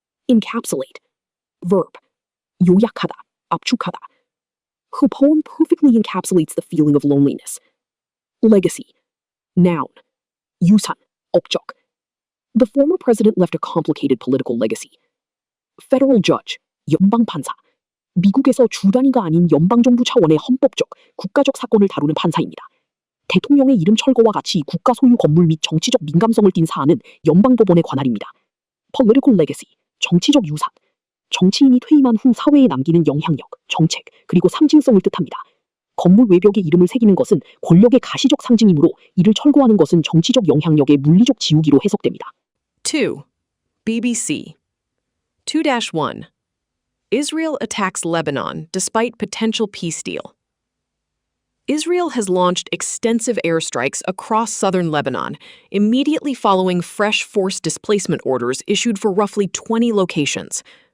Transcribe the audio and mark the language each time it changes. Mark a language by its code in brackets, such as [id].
[en] Encapsulate. Verb. [ko] 요약하다. 압축하다. [en] Her poem perfectly encapsulates the feeling of loneliness. Legacy. Noun. [ko] 유산. 업적. [en] The former president left a complicated political legacy. Federal judge. [ko] 연방 판사. 미국에서 주 단위가 아닌 연방정부 차원의 헌법적, 국가적 사건을 다루는 판사입니다. 대통령의 이름 철거와 같이 국가 소유 건물 및 정치적 민감성을 띤 사안은 연방법원에 관할입니다. [en] Political legacy. [ko] 정치적 유산. 정치인이 퇴임한 후 사회에 남기는 영향력, 정책, 그리고 상징성을 뜻합니다. 건물 외벽에 이름을 새기는 것은 권력의 가시적 상징이므로 이를 철거하는 것은 정치적 영향력의 물리적 지우기로 해석됩니다. 2. BBC. 2-1. [en] Israel attacks Lebanon despite potential peace deal. Israel has launched extensive airstrikes across southern Lebanon, immediately following fresh forced displacement orders issued for roughly 20 locations.